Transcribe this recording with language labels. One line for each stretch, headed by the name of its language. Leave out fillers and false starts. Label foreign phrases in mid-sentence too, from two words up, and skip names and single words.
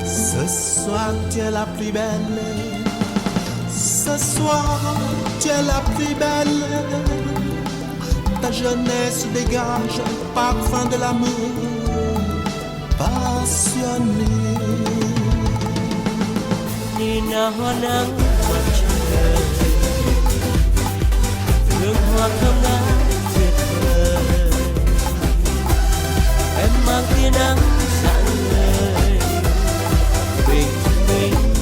French: Ce soir tu es la plus belle, ce soir tu es la plus belle. Ta jeunesse dégage le parfum de l'amour passionné.
Vietnamese: Nhìn hoa nắng mặt trời, hương hoa thơm ngát tuyệt vời. Em mang tia nắng rạng ngời, bình minh.